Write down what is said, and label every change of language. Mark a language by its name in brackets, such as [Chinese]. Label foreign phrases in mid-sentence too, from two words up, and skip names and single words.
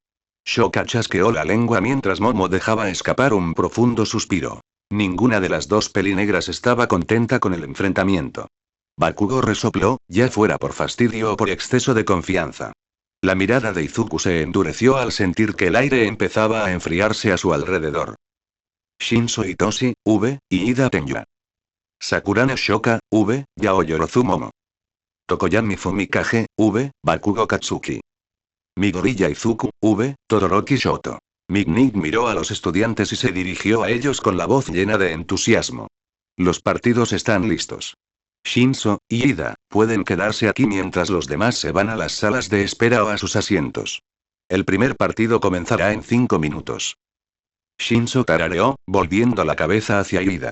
[Spanish] Shoka chasqueó la lengua mientras Momo dejaba escapar un profundo suspiro. Ninguna de las dos pelinegras estaba contenta con el enfrentamiento. Bakugo resopló, ya fuera por fastidio o por exceso de confianza. La mirada de Izuku se endureció al sentir que el aire empezaba a enfriarse a su alrededor. Shinso Itoshi, V, y Ida Tenya. Sakurane Shoka, V, Yaoyorozu Momo. Tokoyami Fumikage, V, Bakugo Katsuki. Midoriya Izuku, V, Todoroki Shoto. Mig miró a los estudiantes y se dirigió a ellos con la voz llena de entusiasmo. Los partidos están listos. Shinso y Ida pueden quedarse aquí mientras los demás se van a las salas de espera o a sus asientos. El primer partido comenzará en 5 minutos. Shinso tarareó, volviendo la cabeza hacia Ida.